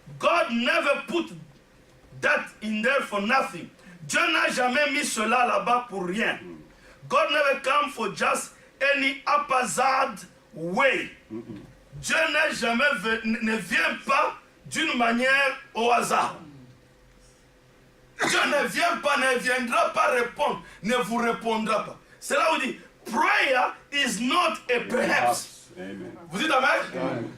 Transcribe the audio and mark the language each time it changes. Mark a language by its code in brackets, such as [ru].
[en] God never put that in there for nothing. [fr] Dieu n'a jamais mis cela là-bas pour rien. [en] God never come for just any haphazard way. [fr] Dieu ne vient pas d'une manière au hasard. Dieu ne viendra pas répondre, ne vous répondra pas. C'est là où il dit, [en] prayer is not a perhaps. [fr] Amen. Vous dites amen? Amen.